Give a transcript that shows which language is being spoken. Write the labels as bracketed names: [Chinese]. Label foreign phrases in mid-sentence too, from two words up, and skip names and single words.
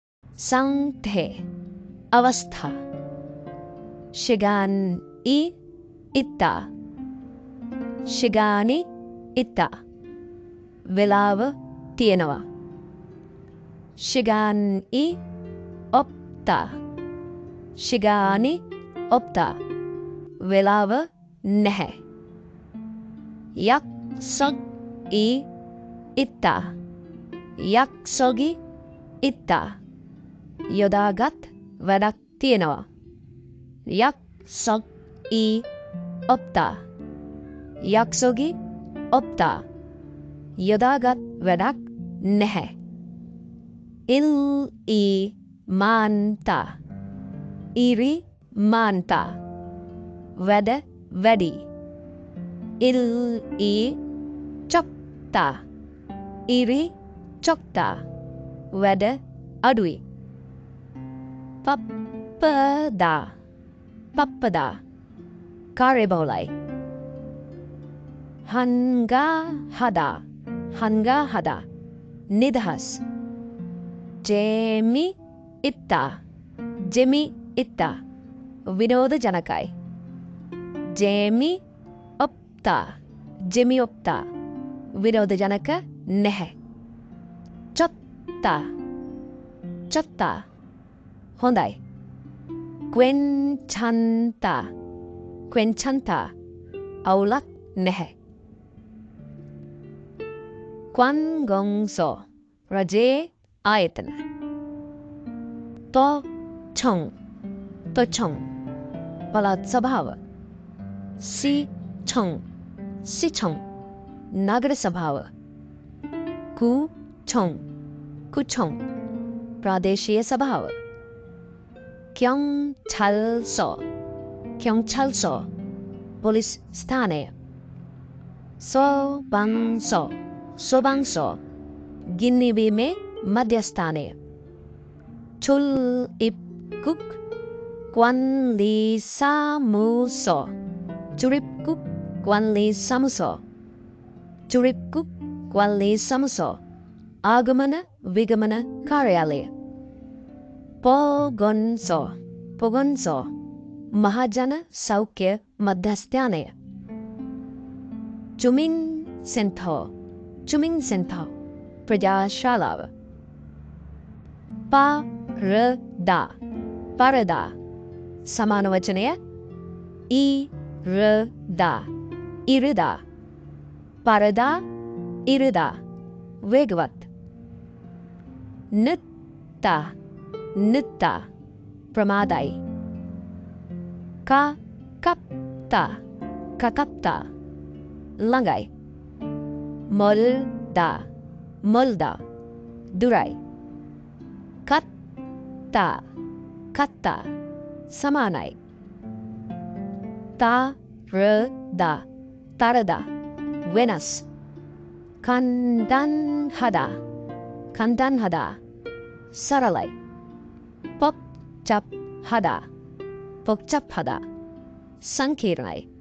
[Sinhala] සංතේ අවස්ථා [Korean] 시간이 있다 시간이 있다 [Sinhala] වෙලාව තියෙනවා [Korean] 시간이 없다 시간이 없다 [Sinhala] වෙලාව නැහැ [Korean] 약속이 있다 약속이 있다 [Sinhala] යොදාගත් වැඩක් තියෙනවා [Korean] 약속이 없다 약속이 없다 [Sinhala] යොදාගත් වැඩක් නැහැ [Korean] 일이 많다 일이 많다 [Sinhala] වැඩ වැඩි [Korean] 일이 적다 일이 적다 [Sinhala] වැඩ අඩුයි [Korean] 바쁘다 바쁘다 කාර්යබහුලයි 한가하다 한가하다 නිදහස් 재미있다 재미있다 විනෝදජනකයි 재미없다 재미없다 [Sinhala] විනෝදජනක නැහැ [Korean] 좋다 좋다 හොඳයි 괜찮다 괜찮다 [Sinhala] අවුලක් නැහැ 관공서 රජයේ ආයතන [Korean] 도청 도청 [Sinhala] පළාත් සභාව [Korean] 시청 시청 [Sinhala] නගර සභාව [Korean] 구청 구청 [Sinhala] ප්‍රාදේශීය සභාව [Korean] 경찰서 경찰서 [Sinhala] පොලිස් ස්ථානය [Korean] 소방서 소방서 [Sinhala] ගින්නිවීමේ මධ්‍යස්ථානය [Korean] 출입국 관리사무소 출입국 관리사무소 출입국 관리사무소 [Sinhala] ආගමන විගමන කාර්යාලය [Korean] 보건소 보건소 [Sinhala] මහජන සෞඛ්‍ය මධ්‍යස්ථානය [Korean] 주민센터 주민센터 ප්‍රජාශාලාව 빠르다 빠르다 [Sinhala] සමාන වචනය [Korean] 이르다 이르다 빠르다 이르다 වේගවත් 늦다 늦다 ප්‍රමාදයි 가깝다 가깝다 ළඟයි 멀다 멀다 දුරයි 같다 같다 සමානයි 따르다 따르다 වෙනස් 간단하다 간단하다 සරලයි 복잡하다 복잡하다 සංකීර්ණයි